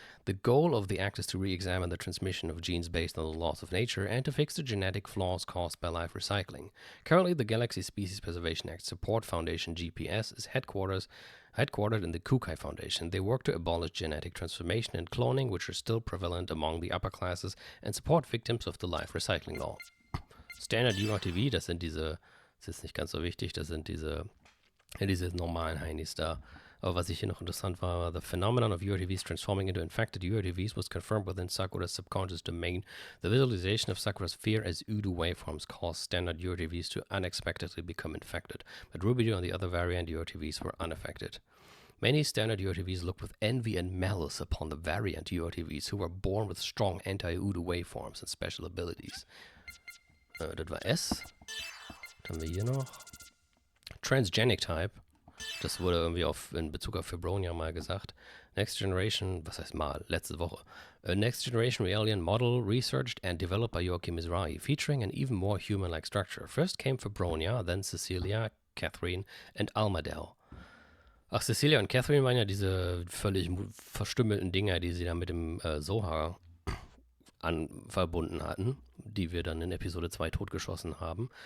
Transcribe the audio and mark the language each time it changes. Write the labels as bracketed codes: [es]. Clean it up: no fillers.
[en] The goal of the act is to re-examine the transmission of genes based on the laws of nature and to fix the genetic flaws caused by life recycling. Currently, the Galaxy Species Preservation Act Support Foundation GPS is headquartered in the Kukai Foundation. They work to abolish genetic transformation and cloning, which are still prevalent among the upper classes, and support victims of the life recycling law. [de] Standard URTV, das ist nicht ganz so wichtig, das sind diese normalen Heinis da. Aber was ich hier noch interessant war, [en] the phenomenon of URTVs transforming into infected URTVs was confirmed within Sakura's subconscious domain. The visualization of Sakura's fear as Udo waveforms caused standard URTVs to unexpectedly become infected, but Rubido and the other variant URTVs were unaffected. Many standard URTVs look with envy and malice upon the variant URTVs who were born with strong anti-Udo waveforms and special abilities. [de] Das war S. Was haben wir hier noch? Transgenic Type. Das wurde irgendwie in Bezug auf Febronia mal gesagt. Next Generation, was heißt mal, letzte Woche. [en] A Next Generation Alien model researched and developed by Joachim Mizrahi, featuring an even more human-like structure. First came Febronia, then Cecilia, Catherine, and Almadel. [de] Ach, Cecilia und Catherine waren ja diese völlig verstümmelten Dinger, die sie da mit dem Zohar verbunden hatten, die wir dann in Episode 2 totgeschossen haben.